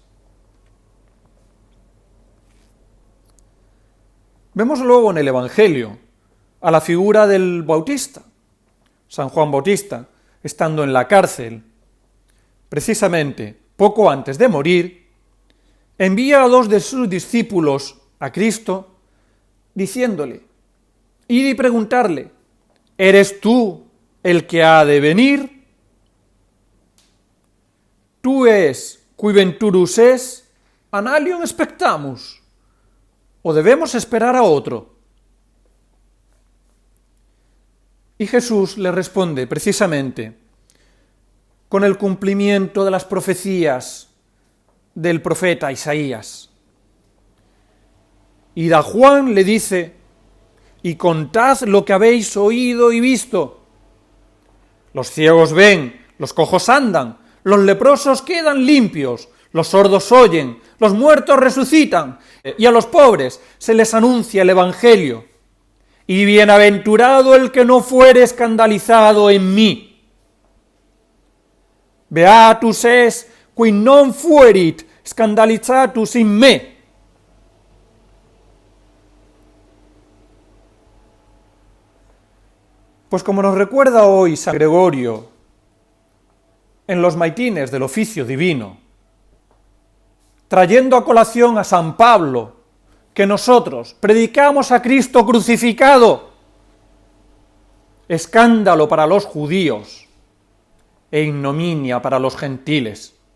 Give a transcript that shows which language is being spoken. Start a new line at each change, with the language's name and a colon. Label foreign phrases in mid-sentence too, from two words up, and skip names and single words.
Spanish: Vemos luego en el Evangelio a la figura del Bautista, San Juan Bautista, estando en la cárcel, precisamente poco antes de morir, envía a 2 de sus discípulos a Cristo, diciéndole, id y preguntarle, ¿eres tú el que ha de venir?
Latin: ¿Tú es qui venturus es, an alium expectamus?
Spanish: ¿O debemos esperar a otro? Y Jesús le responde precisamente con el cumplimiento de las profecías del profeta Isaías. Y a Juan le dice, y contad lo que habéis oído y visto. Los ciegos ven, los cojos andan, los leprosos quedan limpios, los sordos oyen, los muertos resucitan, y a los pobres se les anuncia el Evangelio. Y bienaventurado el que no fuere escandalizado en mí.
Latin: Beatus es qui non fuerit scandalizatus in me.
Spanish: Pues como nos recuerda hoy San Gregorio en los maitines del oficio divino, trayendo a colación a San Pablo, que nosotros predicamos a Cristo crucificado, escándalo para los judíos e ignominia para los gentiles.